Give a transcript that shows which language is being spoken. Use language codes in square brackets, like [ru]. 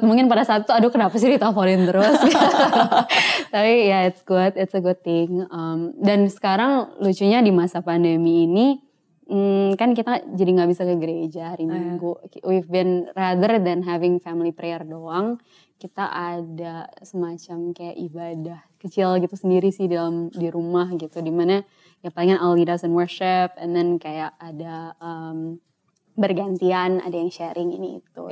[id] Mungkin pada saat itu aduh kenapa sih diteleponin terus. Tapi ya [en] it's good, it's a good thing. [id] Dan sekarang lucunya di masa pandemi ini kan kita jadi gak bisa ke gereja hari Minggu. [en] We've been, rather than having family prayer [id] doang, kita ada semacam kayak ibadah kecil gitu sendiri sih di rumah gitu, dimana ya palingan [en] I'll lead us in worship, and then [id] kayak ada bergantian, ada yang sharing ini itu.